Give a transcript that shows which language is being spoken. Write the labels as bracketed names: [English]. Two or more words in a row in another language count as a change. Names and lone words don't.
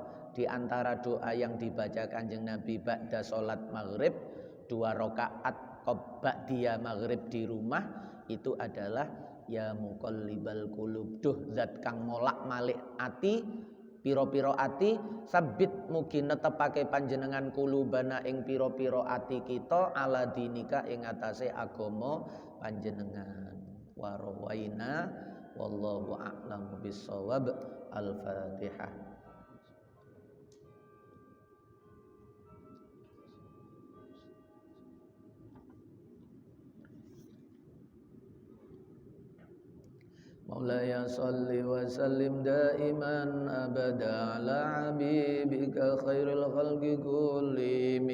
[Indonesian] Di antara doa yang dibaca Kanjeng Nabi ba'da sholat maghrib 2 rakaat ba'diyah maghrib di rumah itu adalah [Arabic] يا مقلب القلوب. [Javanese] Duh zat kang molak malik ati piro-piro ati sabit mugi netepake panjenengan kulubana ing piro-piro ati kita [Arabic] على دينك [Javanese] ing atase agama panjenengan. [Arabic] وروينا والله أعلم بالصواب. الفاتحة مولاي صل وسلم دائما أبدا على حبيبك خير الخلق كلهم